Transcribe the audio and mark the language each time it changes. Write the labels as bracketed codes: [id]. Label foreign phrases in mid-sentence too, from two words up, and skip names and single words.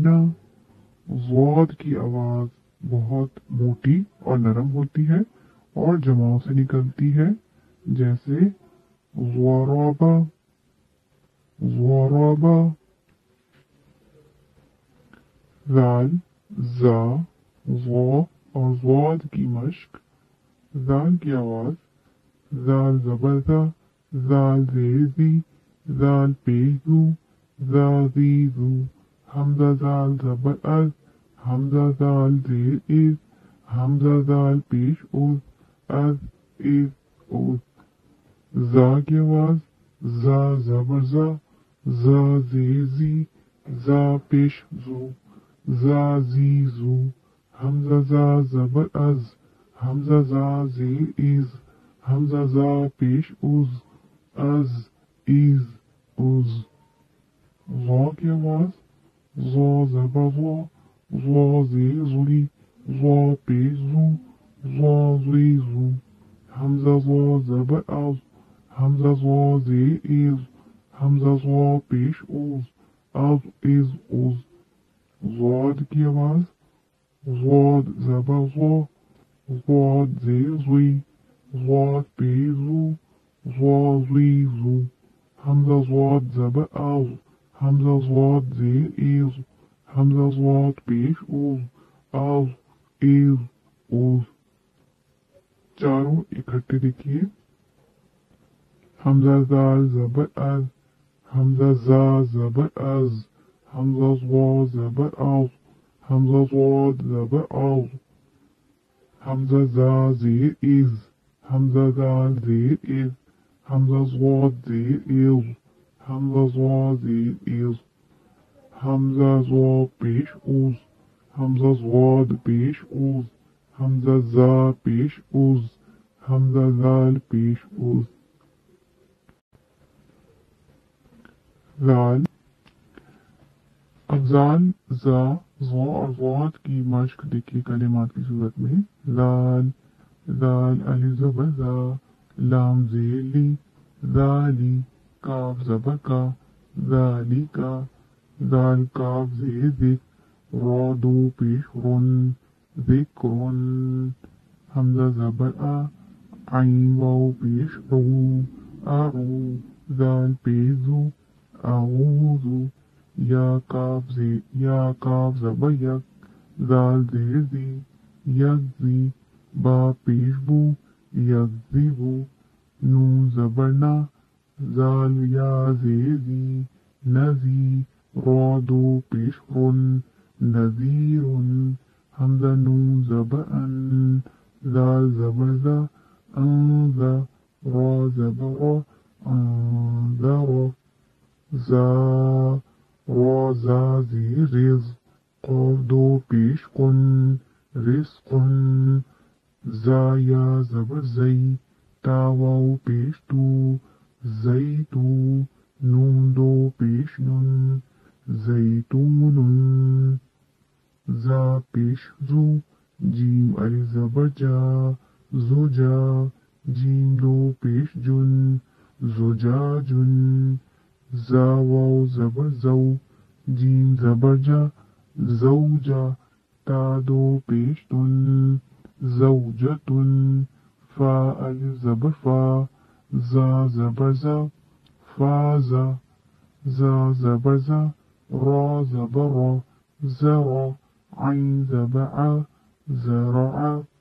[ur] ضاد کی آواز بہت موٹی اور نرم ہوتی ہے اور جماؤں سے نکلتی ہے جیسے ضرب ضرب. زال زا ضا اور ضاد کی مشق. زال کی آواز زال زبر زا زال زیر زی زال پیش زو زا زی زو. ھمزہ زال زبر از ھمزہ زال زیر از ھمزہ زال پیش از از از از. زا کی آواز زا زبر زا زا زیر زی زا پیش زو زا زی زو. ھمزہ زا زبر از ھمزہ زا زیر از ھمزہ زا پیش از از از از. ضا کی آواز ضا زبر ضا ضا زیر زلی ضا پیش زو ضا زی زو. ھمزہ ضا زبر از ھمزہ ضا زیر از ھمزہ ضا پیش از از از از. ضاد کی آواز ضاد زبر ضا ضاد زیر زوی ضاد پیش زو ضا زی زو. ھمزہ ضاد زبر از ھمزہ ضاد زیر از ھمزہ ضاد پیش از از از از. چاروں اکٹھے دیکھیے. ھمزہ زال زبر از ھمزہ زا زبر از ھمزہ ضا زبر از ھمزہ ضاد زبر از ھمزہ زا زیر از ھمزہ زال زیر از ھمزہ ضاد زیر از ھمزہ ضا زیر از. ھمزہ ضا پیش از ھمزہ ضاد پیش از ھمزہ زا پیش از ھمزہ زال پیش از. زال. اب زال زا ضا اور ضاد کی مشق دیکھیے کلمات کی صورت میں. زال زال الف زبر زا لام زیر لی ذالی کاف زبر کا ذالی کا. زال کاف زیر ذک را دو پیش رن ذکرن. ھمزہ زبر آ عین واو پیش رو ارو زال پیش زو اعوذ. یا کاف زبر یک زال زیر زی یکزی با پیش بو یکزیبو. نون زبر نا زال یا زیر زی نزی را دو پیش رن نذیرن. ھمزہ نون زبر ان زال زبر زا انزا را زبر را انذر. زا را زا زیر رز قاف دو پیش کن رزقن. زا یا زبر زئی، تا واو پیش تو، زیتو، نون دو پیش نن، زیتون، زا پیش زو، جیم الف زبر جا، زوجا، جیم دو پیش جن، زجاجن، زا واو زبر زو، جیم زبر جا، زوجا، تا دو پیش تن، زوجتن، فا الف زبر فا، زا زبر زا، فازا، زا زبر زا، را زبر را، زرا، عین زبر ع، زرع،